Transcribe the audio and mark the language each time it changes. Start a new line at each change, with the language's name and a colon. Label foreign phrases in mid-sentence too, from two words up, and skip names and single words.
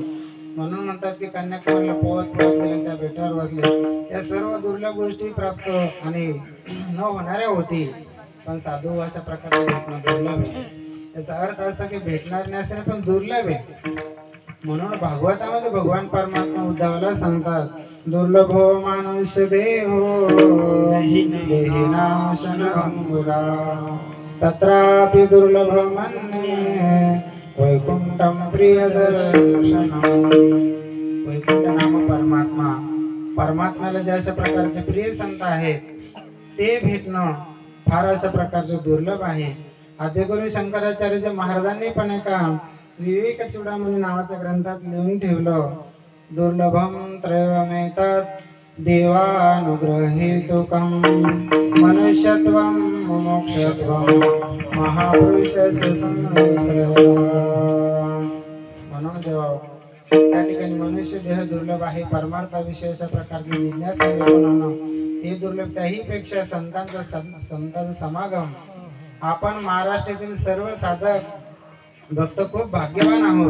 Marathi: म्हणून म्हणतात की कन्याकुमारीला पोहत पोहत गेले, त्या बेटावर बसले. या सर्व दुर्लभ गोष्टी प्राप्त आणि न होणाऱ्या होती, पण साधू अशा प्रकारे भेटणं दुर्लभ आहे. याचा अर्थ असा की भेटणार नाही असं पण दुर्लभ आहे. म्हणून भागवतामध्ये भगवान परमात्मा उद्धवला सांगतात,
Sanskrit: दुर्लभो मानुष्य देहो देहिनां शरणंबुरा तत्रापि दुर्लभ मन्ये वैकुंठं प्रियदर्शनम्.
Marathi: वैकुंठ नाम परमात्मा, परमात्म्याला ज्या अशा प्रकारचे प्रिय संत आहेत ते भेटणं फार अशा प्रकारचे दुर्लभ आहे. आद्यगुरु शंकराचार्य महाराजांनी पण एका विवेक चूडामणी नावाच्या ग्रंथात लिहून ठेवलं,
Sanskrit: दुर्लभम त्रयमेतत् देवानुग्रहेतुकं मनुष्यत्वं मोक्षत्वं महापुरुषस्य संश्रयः.
Marathi: म्हणून देवा त्या ठिकाणी मनुष्य देह दुर्लभ आहे. परमार्थाविषयी अशा प्रकारची जिज्ञासा निर्माण होणं हे दुर्लभ. त्याही पेक्षा संतांचा समागम. आपण महाराष्ट्रातील सर्व साधक भक्त खूप भाग्यवान आहोत.